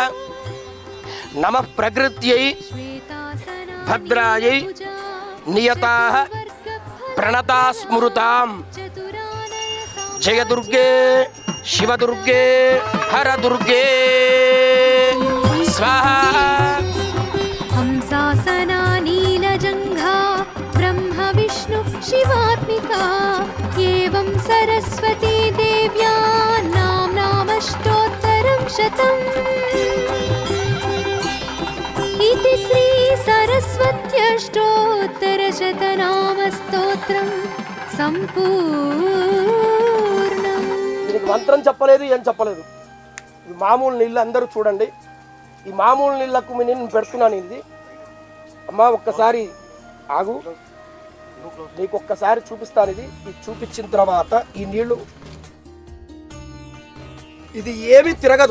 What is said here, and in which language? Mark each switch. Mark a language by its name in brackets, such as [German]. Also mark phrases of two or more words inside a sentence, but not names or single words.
[Sanskrit] నమః ప్రకృత్యై భద్రాయై నియతాః ప్రణతా స్మృతాం. జయ దుర్గే శివదుర్గే హరదుర్గే స్వాహా. हंसासना नीलजङ्घा ब्रह्म विष्णु शिवात्मिका एवं सरस्वती देव्या नाम्नामष्टोत्तरं शतम्. इति श्री सरस्वत्यष्टोत्तरशतनामस्तोत्रं सम्पूर्णम्. [Telugu] దీనికి మంత్రం చెప్పలేదు, ఏం చెప్పలేదు. ఇది మామూలు నీళ్ళు. అందరూ చూడండి, ఈ మామూలు నీళ్ళకు నేను పెడుతున్నాను. ఇది అమ్మా ఒక్కసారి ఆగు, నీకు ఒక్కసారి చూపిస్తాను. ఇది చూపించిన తర్వాత ఈ నీళ్లు ఇది ఏమి తిరగదు.